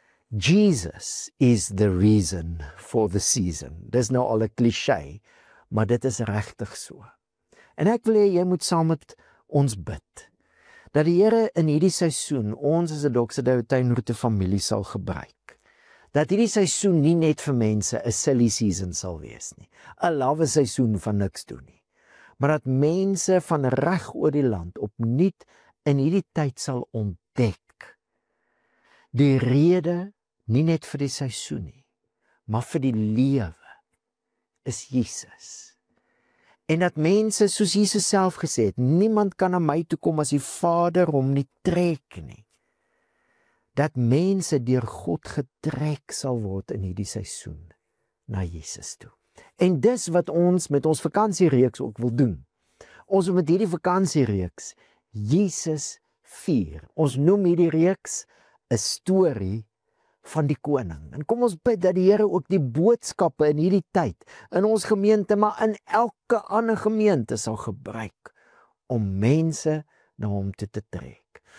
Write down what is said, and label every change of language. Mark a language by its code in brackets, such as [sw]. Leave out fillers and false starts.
[en] Jesus is the reason for the season. [af] Dis nou al 'n cliché, maar dit is regtig so. En ek wil hê jy moet saam met ons bid, dat die Here in hierdie seisoen ons as 'n Doxadeo tuinroete familie sal gebruik. Dat hierdie seisoen nie net vir mense 'n silly season sal wees nie, 'n lawe seisoen van niks doen nie, maar dat mense van reg oor die land opnuut in hierdie tyd sal ontdek die rede nie net vir die seisoen nie, maar vir die lewe is Jesus. En dat mense, soos Jesus self gesê het, niemand kan na my toe kom as die Vader hom nie trek nie. Dat mense deur God getrek sal word in hierdie seisoen na Jesus toe. En dis wat ons met ons vakansiereeks ook wil doen. Ons wil met hierdie vakansiereeks Jesus vier. Ons noem hierdie reeks 'n storie van die koning. En kom ons bid dat die Here ook die boodskappe in hierdie tyd, in ons gemeente, maar in elke ander gemeente sal gebruik om mense na hom toe te trek.